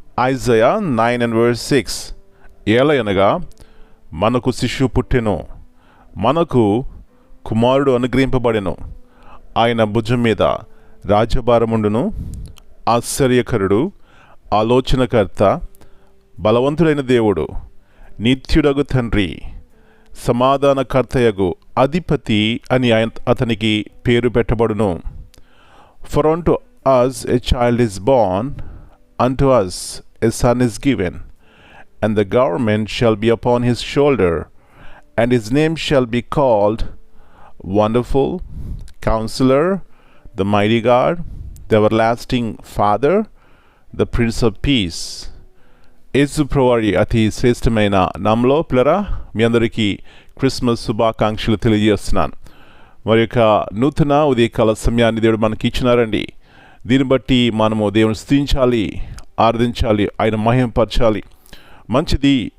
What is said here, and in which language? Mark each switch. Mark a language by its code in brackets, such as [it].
[te] Isaiah 9:6. ఏలయనగా మనకు శిశువు పుట్టెను, మనకు కుమారుడు అనుగ్రహింపబడెను, ఆయన భుజం మీద రాజ్యభారముండును. ఆశ్చర్యకరుడు, ఆలోచనకర్త, బలవంతుడైన దేవుడు, నిత్యుడగు తండ్రి, సమాధానకర్తయగు అధిపతి అని అతనికి పేరు పెట్టబడును. [en] For unto us a child is born, unto us a son is given, and the government shall be upon his shoulder, and his name shall be called Wonderful, Counselor, the Mighty God, the Everlasting Father, the Prince of Peace. [te] యేసు ప్రభువారి అతి శ్రేష్టమైన నామములో పిల్లరా, మీ అందరికీ Christmas శుభాకాంక్షలు తెలియజేస్తున్నాను. మరి యొక్క నూతన ఉదయకాల సమయాన్ని దేవుడు మనకి ఇచ్చినారండి. దీన్ని బట్టి మనము దేవుని స్తుతించాలి, ఆరాధించాలి, ఆయన మహిమపరచాలి. మంచిది.